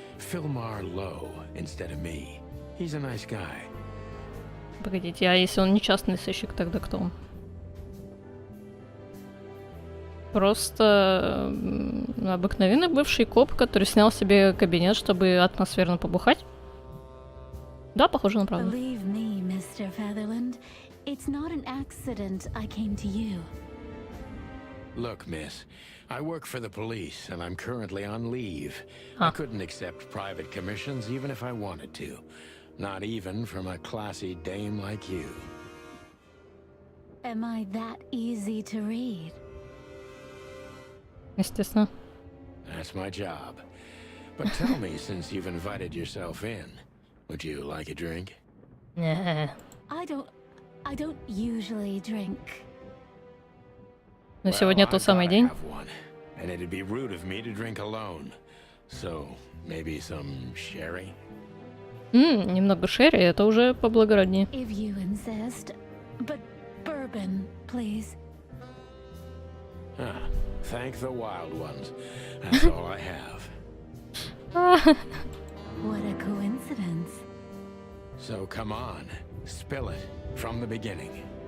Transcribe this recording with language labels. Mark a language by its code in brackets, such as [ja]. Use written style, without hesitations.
[en] Philmar Lowe instead of me. He's a nice guy. [ru] Погодите, а если он не частный сыщик, тогда кто он? Просто обыкновенный бывший коп, который снял себе кабинет, чтобы атмосферно побухать. Да, похоже на правду. [en] Believe me, Mr. Featherland, it's not an accident I came to you. Look, miss, I work for the police and I'm currently on leave. I couldn't accept private commissions even if I wanted to. Not even from a classy dame like you. Am I that easy to read? [ru] Естественно. [en] That's my job. But tell me, since you've invited yourself in, would you like a drink? [ru] Не. [en] I don't usually drink. [ru] Но сегодня тот самый день. [en] And it'd be rude of me to drink alone. So, maybe some sherry? [ru] Немного шерри, это уже поблагороднее. [en] If you insist, but bourbon, please. Thank the wild ones. That's all I have. What a coincidence. So come on, spill it from the beginning.